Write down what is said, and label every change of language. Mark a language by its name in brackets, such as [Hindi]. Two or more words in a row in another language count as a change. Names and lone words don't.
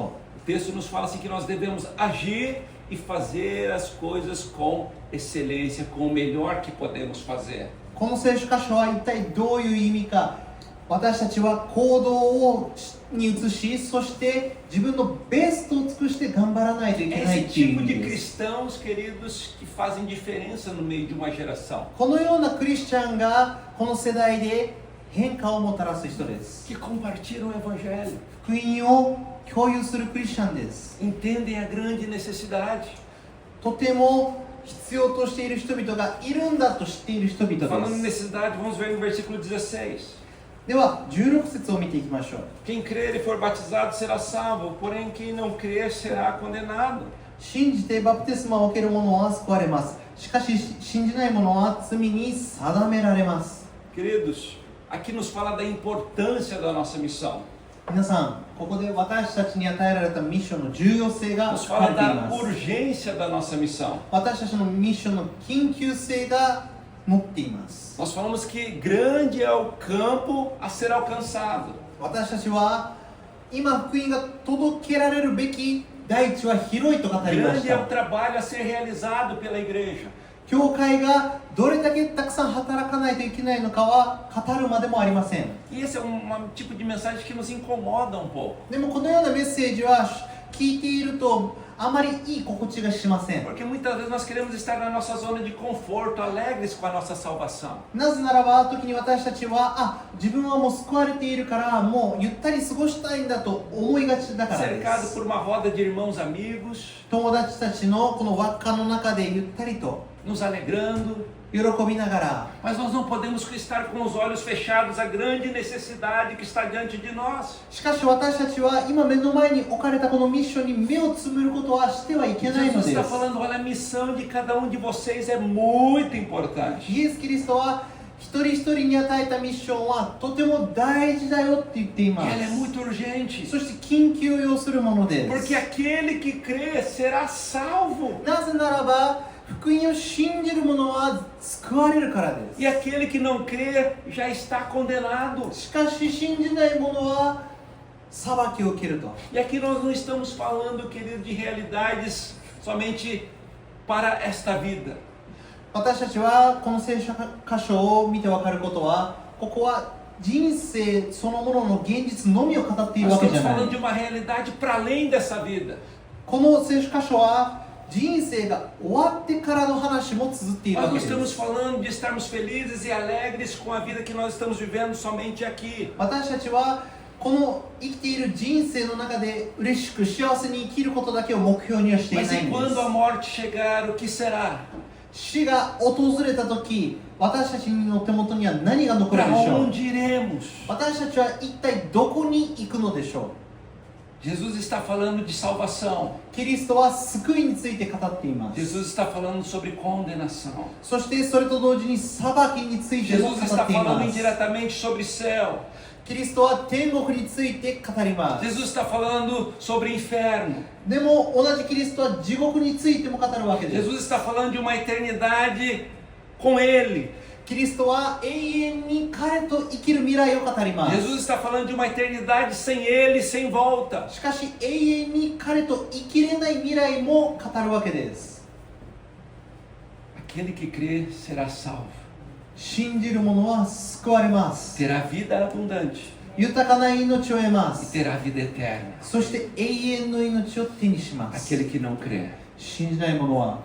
[Portuguese] O texto nos fala assim que nós devemos agir e fazer as coisas com excelência, com o melhor que podemos fazer. [Japanese] この聖書箇所は一体どういう意味か。私たちは行動に移し、そして自分のベストを尽くして頑張らないといけ [Portuguese] É [Japanese] ない [Portuguese] esse [Japanese] っていう [Portuguese] tipo [Japanese] 意 [Portuguese] de [Japanese] 味です。 [Portuguese] cristãos, queridos, que fazem diferença no meio de uma geração. [Japanese] このようなクリスチャンがこの世代で変化をもたらす人です。 [Portuguese] Que compartilham o evangelho, [Japanese] 福音を共有するクリスチャンです。 [Portuguese] entendem a grande necessidade. [Japanese] とても必要としている人々がいるんだと知っている人々 [Portuguese] Falando em [Japanese] です [Portuguese] necessidade, vamos ver no versículo 16. [Japanese] では16節を見ていきましょう。 [Portuguese] Quem crer e for batizado será salvo, porém quem não crer será condenado. [Japanese] 信じてバプテスマを受ける者は救われます。しかし信じない者は罪に定められます。 [Portuguese] Queridos, aqui nos fala da importância da nossa missão. [Japanese] 皆さん、ここで私たちに与えられたミッションの重要性が [Portuguese] Nos [Japanese] 書か [Portuguese] fala [Japanese] れてい [Portuguese] da [Japanese] ます。 [Portuguese] urgência da nossa missão. [Japanese] 私たちのミッションの緊急性が持っています。 [Portuguese] Nós falamos que grande é o campo a ser alcançado. [Japanese] 私たちは今福音が届けられるべき大地は広いと語りまし [Portuguese] Grande é o [Japanese] た。 [Portuguese] trabalho a ser realizado pela igreja. [Japanese] 教会がどれだけたくさん働かないといけないのかは語るまでもありません。 [Portuguese] E esse é um tipo de mensagem que nos incomoda um pouco. [Japanese] でもこのようなメッセージは聞いているとあまりいい心地がしません。 [Portuguese] Porque muitas vezes nós queremos estar na nossa zona de conforto, alegres com a nossa salvação. [Japanese] なぜならば時に私たちは自分はもう救われているからもうゆったり過ごしたいんだと思いがちだからで [Portuguese] Cercado [Japanese] す。 [Portuguese] por uma roda de irmãos amigos, [Japanese] 友達たちのこの輪っかの中でゆったりと [Portuguese] nos alegrando. [Japanese] 喜びながら、 [Portuguese] Mas nós não podemos estar com os olhos fechados à grande necessidade que está diante de nós. [Japanese] しかし私たちは今目の前に置かれたこのミッションに目をつむることはしてはいけないの [Portuguese] Jesus [Japanese] で [Portuguese] está [Japanese] す。 [Portuguese] falando, olha, a missão de cada um de vocês é muito importante. [Japanese] イエス・キリストは一人一人に与えたミッションはとても大事だよって言ってい [Portuguese] E [Japanese] ま [Portuguese] ela é [Japanese] す。 [Portuguese] muito urgente. [Japanese] そして緊急を要するもので [Portuguese] Porque [Japanese] す。 [Portuguese] aquele que crê será salvo. [Japanese] なぜならば福音を信じる者は救われるからで [Portuguese] E aquele que não crê já está condenado. [Japanese] す。しかし信じない者は裁きを受けると。 [Portuguese] E aqui nós não estamos falando, querido, de realidades somente para esta vida. [Japanese] 私たちはこの聖書箇所を見て分かることは、ここは人生そのものの現実のみを語っている [Portuguese] Nós [Japanese] わけじ [Portuguese] estamos [Japanese] ゃない [Portuguese] falando de uma realidade para além dessa vida. [Japanese] この聖書箇所は人生が終わってからの話も綴っている [Portuguese] Nós [Japanese] わ [Portuguese] não [Japanese] けで [Portuguese] estamos [Japanese] す。 [Portuguese] falando de estarmos felizes e alegres com a vida que nós estamos vivendo somente aqui. [Japanese] 私たちはこの生きている人生の中で嬉しく幸せに生きることだけを目標にはしてい [Portuguese] Mas [Japanese] ない [Portuguese] e [Japanese] んで [Portuguese] quando a [Japanese] す。 [Portuguese] morte chegar, o que será? [Japanese] 死が訪れた時、私たちの手元には何が残る [Portuguese] Para [Japanese] でしょう。 [Portuguese] onde iremos? [Japanese] 私たちは一体どこに行くのでしょ [Portuguese] Jesus está falando de salvação. [Japanese] う。キリストは救いについて語っています。 [Portuguese] Jesus está falando sobre condenação. [Japanese] そしてそれと同時に裁きについても語 [Portuguese] Jesus [Japanese] っ [Portuguese] está [Japanese] ていま [Portuguese] falando [Japanese] す。 [Portuguese] indiretamente sobre céu. [Japanese] キリストは天国について語ります。 [Portuguese] Jesus está falando sobre inferno. [Japanese] でも同じキリストは地獄についても語るわけです。 [Portuguese] Jesus está falando de uma eternidade com Ele. [Japanese] キリストは永遠に彼と生きる未来を語ります。 [Portuguese] Jesus está falando de uma eternidade sem Ele, sem volta. [Japanese] しかし永遠に彼と生きれない未来も語るわけです。 [Portuguese] Aquele que crê será salvo. [Japanese] 信じる者は救われます。 [Portuguese] Terá vida abundante [Japanese] 豊かな命を得ま [Portuguese] e [Japanese] す。 [Portuguese] terá vida eterna. [Japanese] そして永遠の命を手にします。 [Portuguese] Aquele que não crê [Japanese] 信じない者は